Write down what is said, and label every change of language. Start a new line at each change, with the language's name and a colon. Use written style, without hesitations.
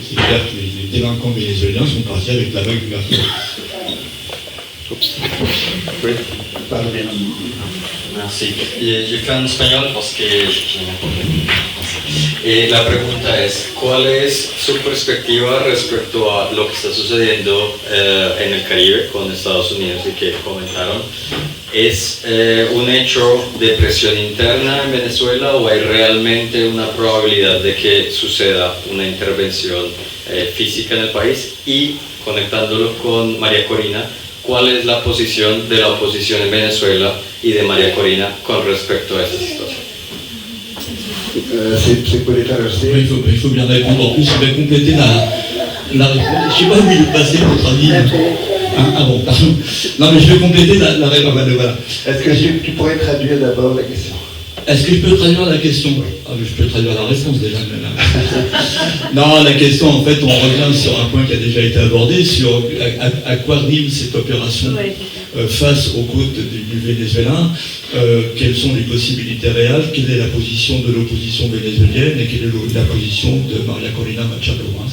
French: C'est clair que les délinquants vénézuéliens sont partis avec la vague migratoire. Oui, parle bien. Merci.
Spanish: Yo fui en español porque la pregunta es, ¿cuál es su perspectiva respecto a lo que está sucediendo en el Caribe con Estados Unidos y que comentaron? ¿Es un hecho de presión interna en Venezuela o hay realmente una probabilidad de que suceda una intervención física en el país? Y conectándolo con María Corina, ¿cuál es la posición de la oposición en Venezuela y de María Corina con respecto a esta situación?
French: C'est pour l'État resté. Oui, il faut bien répondre. En plus, je vais compléter la réponse. Je ne sais pas où il est passé, votre avis. Ah bon, pardon. Non, mais je vais compléter la réponse. Voilà. Est-ce que tu pourrais traduire d'abord la question? Est-ce que je peux traduire la question? Je peux traduire la réponse déjà. Non, la question, en fait, on revient sur un point qui a déjà été abordé, sur à quoi rime cette opération face aux côtes du Venezuela, quelles sont les possibilités réelles, quelle est la position de l'opposition vénézuélienne et quelle est la position de María Corina Machado.